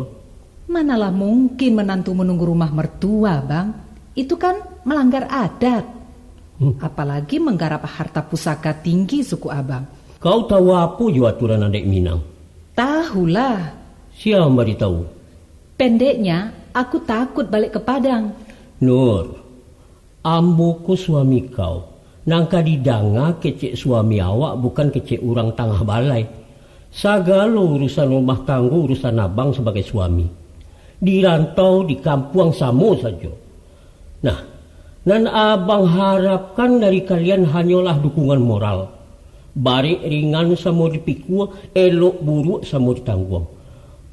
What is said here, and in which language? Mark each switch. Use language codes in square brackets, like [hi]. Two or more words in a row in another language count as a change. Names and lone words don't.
[id] Manalah mungkin menantu menunggu rumah mertua bang. Itu kan melanggar adat. Apalagi menggarap harta pusaka tinggi suku abang. Kau tahu apa jo aturan adik Minang? Tahulah. Siapa bari tahu? Pendeknya, aku takut balik ke Padang. [min] Nur, amboku suami kau. Nangka didanga kecek suami awak bukan kecek orang tangah balai. [id] Segala urusan rumah tangga urusan abang sebagai suami. Di rantau di kampung sama saja. Nah, dan abang harapkan dari kalian hanyalah dukungan moral. Barik ringan sama dipikul, elok buruk sama ditanggung.